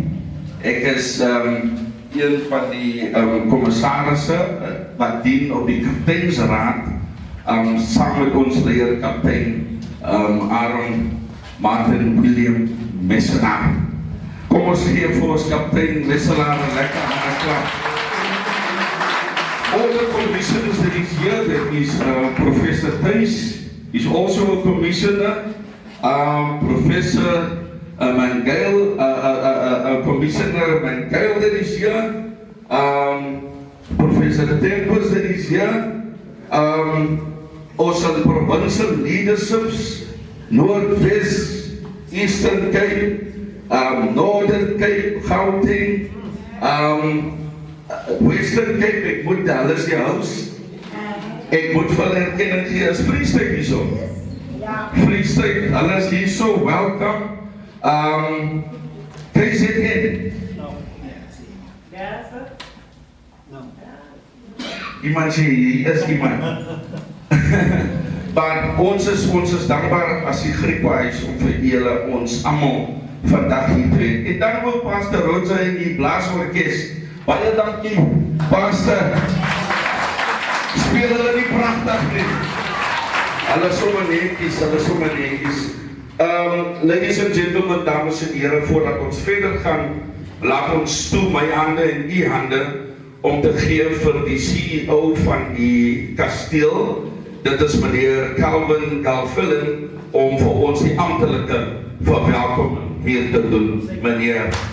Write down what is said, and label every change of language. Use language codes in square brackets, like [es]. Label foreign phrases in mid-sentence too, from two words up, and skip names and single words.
[af] Ek is een van die commissarisse wat dien op die kapteinsraad, saam met ons leier kaptein Aaron Martin William Messenaar. Kom ons gee vir ons kaptein Messenaar 'n lekker applaus. [en] All the commissioners that is here, that is Professor Thijs, is also a commissioner. Professor Mangail, Commissioner Mangail that is here. Professor Tempus that is here. Also the provincial leaderships, North, West, Eastern Cape, Northern Cape, Gauteng, Western Cape, [af] ek moet Dallas die huis. Ek moet vir hulle erkenning gee as Free State hier so. Free State, hulle is hier so, welcome. [en] Can you say it again? No. Yes, sir? No. [af] Iemand sê, hier is iemand. Maar ons is dankbaar as die Griekwa huis om vir julle ons almal vandag hier te hê. En dan wil Pastor Rosa en die blaasorkes, baie dankie, Pastor. Speel hulle nie pragtig nie. Hulle sommer netjies. [en] Ladies and gentlemen, [af] dames en heren, voordat ons verder gaan, laat ons toe my hande en die hande om te gee vir die CEO van die kasteel. Dit is meneer Calvin Galvin, om vir ons die amptelike verwelkoming hier te doen, meneer.